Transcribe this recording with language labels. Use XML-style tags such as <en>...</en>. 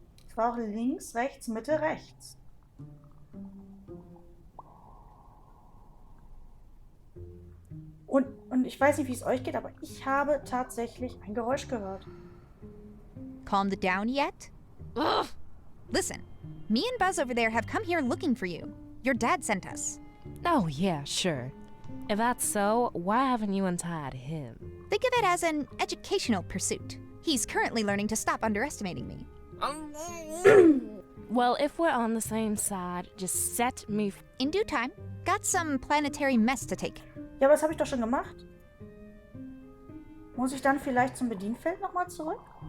<de>Es war auch links, rechts, Mitte, rechts. Und ich weiß nicht, wie es euch geht, aber ich habe tatsächlich ein Geräusch gehört.</de> <en>Calmed down yet? Ugh. Listen, me and Buzz over there have come here looking for you. Your dad sent us. Oh, yeah, sure. If that's so, why haven't you untied him? Think of it as an educational pursuit. He's currently learning to stop underestimating me. Well, if we're on the same side, just set me in due time. Got some planetary mess to take.</en> <de>Ja, aber das habe ich doch schon gemacht. Muss ich dann vielleicht zum Bedienfeld nochmal zurück?</de>